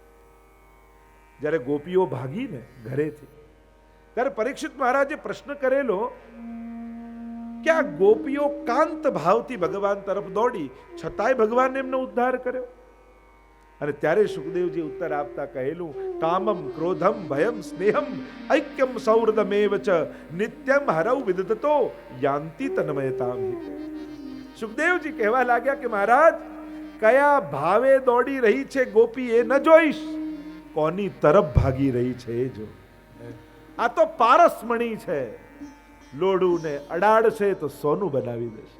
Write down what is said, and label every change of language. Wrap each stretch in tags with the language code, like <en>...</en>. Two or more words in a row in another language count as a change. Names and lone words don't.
<gu>જ્યારે ગોપીઓ ભાગીને ઘરેથી, ત્યારે પરીક્ષિત મહારાજે પ્રશ્ન કરેલો કે આ ગોપીઓ કાંત ભાવથી ભગવાન તરફ દોડી, છતાંય ભગવાન એમનો ઉદ્ધાર કર્યો. અને ત્યારે સુખદેવજી ઉત્તર આપતા કહેલું,</gu> <sa>कामम् क्रोधम् भयम् स्नेहम् ऐक्यम् सौहृदमेव च नित्यम् हरौ विदधतो यान्ति तन्मयताम्.</sa> <gu>સુખદેવજી કહેવા લાગ્યા કે મહારાજ, કયા ભાવે દોડી રહી છે ગોપી એ ન જોઈશ, કોની તરફ ભાગી રહી છે એ જો. આ તો પારસમણી છે, લોઢુને અડાડશે તો સોનું બનાવી દેશે.</gu>